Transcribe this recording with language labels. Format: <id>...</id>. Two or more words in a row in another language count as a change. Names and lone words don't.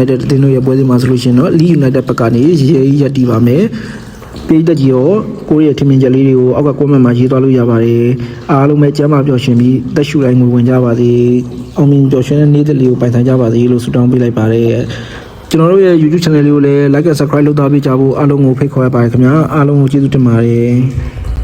<my>United အသင်းတို့ရဲ့ပွဲစဉ်မှာဆိုလို့ရှိရင်တော့ Leeds United ဘက်ကနေရပ်တည်ပါမယ်ပေးတက်ကြီးရောကိုရီးယားထင်မြင်ချက်လေးတွေကိုအောက်ကကွန်မန့်မှာရေးသွားလို့ရပါတယ်အားလုံးပဲကျမ်းမာပျော်ရွှင်ပြီးတက်ရှူတိုင်းငွေဝင်ကြပါစေအောင်မြင်ပျော်ရွှင်တဲ့နေ့သက်လေးကိုပိုင်ဆိုင်ကြပါစေလို့ဆုတောင်းပေးလိုက်ပါတယ်ကျွန်တော်တို့ရဲ့ YouTube channel လေးကိုလည်း</my> <en>like and subscribe</en> <my>လုပ်သားပေးကြဖို့အားလုံးကိုဖိတ်ခေါ်ရပါတယ်ခင်ဗျာအားလုံးကိုကျေးဇူးတင်ပါတယ်</my>